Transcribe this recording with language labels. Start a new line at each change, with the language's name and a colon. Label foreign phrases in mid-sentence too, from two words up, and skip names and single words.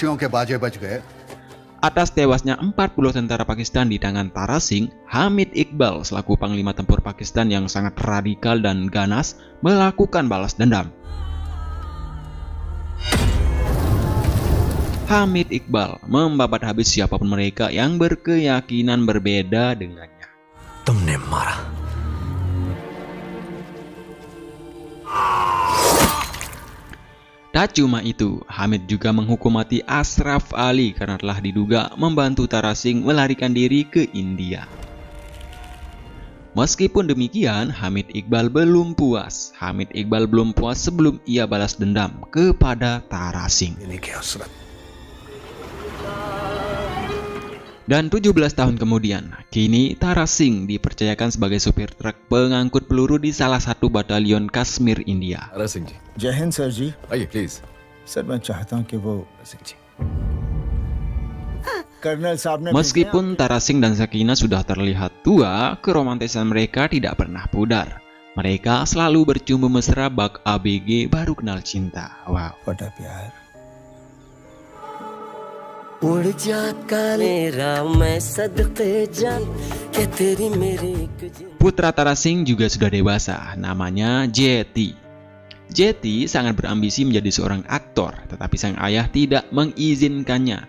Indonesian: Atas tewasnya 40 tentara Pakistan di tangan Tara Singh, Hamid Iqbal selaku Panglima Tempur Pakistan yang sangat radikal dan ganas melakukan balas dendam. Hamid Iqbal membabat habis siapapun mereka yang berkeyakinan berbeda dengannya.
Hindi: तुमने मारा।
Indonesian: Tak cuma itu, Hamid juga menghukum mati Ashraf Ali karena telah diduga membantu Tara Singh melarikan diri ke India. Meskipun demikian, Hamid Iqbal belum puas. Hamid Iqbal belum puas sebelum ia balas dendam kepada Tara Singh. Dan 17 tahun kemudian, kini Tara Singh dipercayakan sebagai supir truk pengangkut peluru di salah satu batalion Kashmir, India.
Hindi: Tara Singh ji. जय हिंद सर जी। आइए प्लीज। सर मैं चाहता हूं कि वो सिंह जी। कर्नल साहब ने
Indonesian: Meskipun Tara Singh dan Sakinah sudah terlihat tua, keromantisan mereka tidak pernah pudar. Mereka selalu bercumbu mesra bak ABG baru kenal cinta.
Hindi: Wow. बड़ा प्यार।
Indonesian: Putra Tara Singh juga sudah dewasa, namanya Jeti. Jeti sangat berambisi menjadi seorang aktor, tetapi sang ayah tidak mengizinkannya.